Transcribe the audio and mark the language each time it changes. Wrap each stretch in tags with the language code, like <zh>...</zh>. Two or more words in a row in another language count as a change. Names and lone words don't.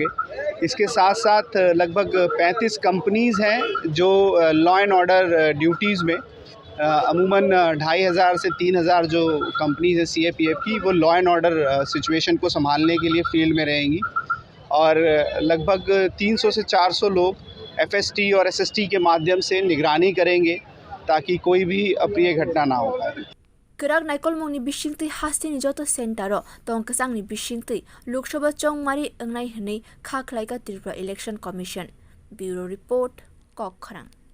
<hi>इसके साथ साथ लगभग 35 कंपनीज़ हैं जो</hi> <en>law and order duties</en> <hi>में अमूमन 2500 से 3000 जो कंपनीज़ हैं CAPF की, वो</hi> <en>law and order situation</en> <hi>को संभालने के लिए फील्ड में रहेंगी। और लगभग 300 से 400 लोग FST और SST के माध्यम से निगरानी करेंगे ताकि कोई भी अप्रिय घटना ना हो पाए।</hi> <trp>Kerak naikolmongni bisingtui hastini joto sentaro tongkasangni bisingtui Loksaha chongmari engnai hnei kha khlaika Tripura Election Commission.</trp> <en>Bureau Report, Kokharang.</en>